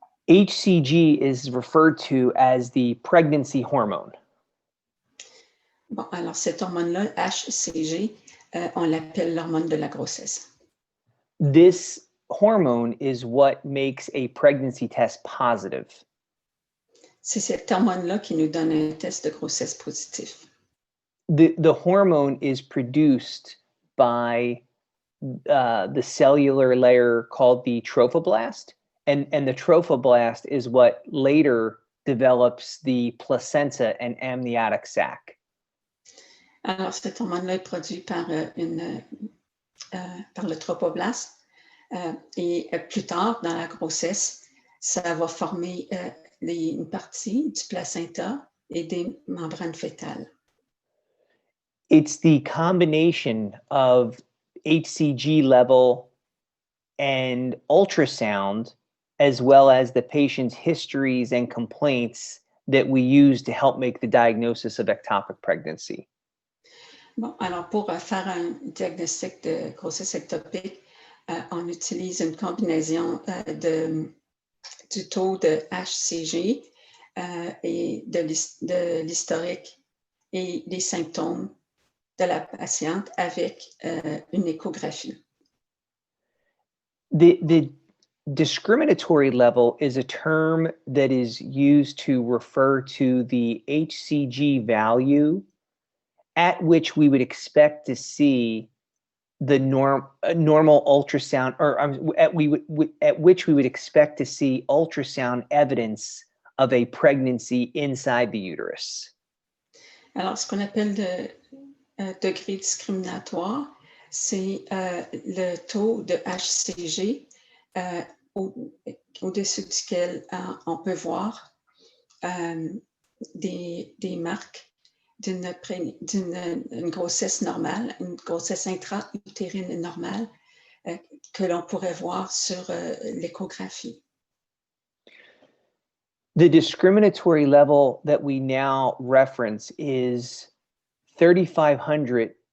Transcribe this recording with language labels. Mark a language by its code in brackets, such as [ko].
[en] HCG is referred to as the pregnancy hormone. [fr] Bon, alors cette hormone-là, HCG, on l'appelle l'hormone de la grossesse. [en] This hormone is what makes a pregnancy test positive. [fr] C'est cette hormone-là qui nous donne un test de grossesse positif. [en] The hormone is produced by the cellular layer called the trophoblast, and the trophoblast is what later develops the placenta and amniotic sac. [fr] Alors, cette hormone-là est produite par le trophoblast et plus tard, dans la grossesse, ça va former une partie du placenta et des membranes fœtales. [en] It's the combination of HCG level and ultrasound, as well as the patient's histories and complaints that we use to help make the diagnosis of ectopic pregnancy. [fr] Bon, alors pour faire un diagnostic de grossesse ectopique, on utilise une combinaison du taux de HCG et de l'historique et des symptômes de la patiente avec une échographie. [en] The discriminatory level is a term that is used to refer to the HCG value at which we would expect to see the normal ultrasound, or at which we would expect to see ultrasound evidence of a pregnancy inside the uterus. [fr] Alors, ce qu'on appelle le degré discriminatoire, c'est le taux de HCG au-dessus duquel on peut voir des marques d'une grossesse normale, une grossesse intra-utérine normale que l'on pourrait voir sur l'échographie. [en] The discriminatory level that we now reference is 3,500